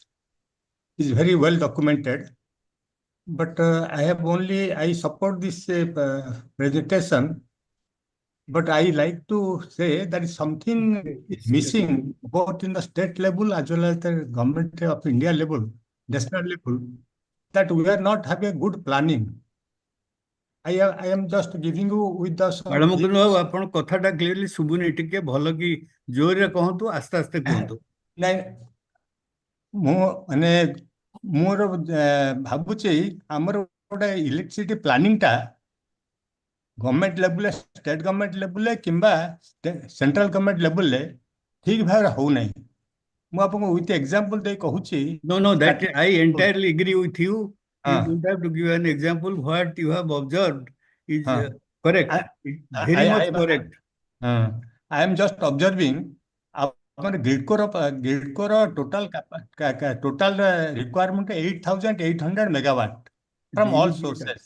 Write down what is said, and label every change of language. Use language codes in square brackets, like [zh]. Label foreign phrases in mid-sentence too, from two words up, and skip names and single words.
[en] It's very well documented. But I support this presentation, but I like to say that is something is missing both in the state level as well as the government of India level, national level, that we are not having a good planning. I am just giving you with the Balmukund babu, [or] ଆପଣ କଥାଟା କ୍ଲିୟରଲି ଶୁଭୁନି, ଟିକେ ଭଲ କି ଜୋରରେ କହନ୍ତୁ, ଆସ୍ତେ ଆସ୍ତେ କୁହନ୍ତୁ। ନାଇଁ ମୁଁ ମାନେ ମୋର ଭାବୁଛି ଆମର ଗୋଟେ [en] electricity planning government level, state government level [or] କିମ୍ବା [en] central government level [or] ଠିକ୍ ଭାବରେ ହଉନାହିଁ। ମୁଁ ଆପଣଙ୍କୁ [en] with example [or] ଦେଇ କହୁଛି। [en] No, that I entirely agree with you. You don't have to give an example. What you have observed is correct. Very much correct. I am just observing our GRIDCO total requirement 8,800 megawatt from all sources.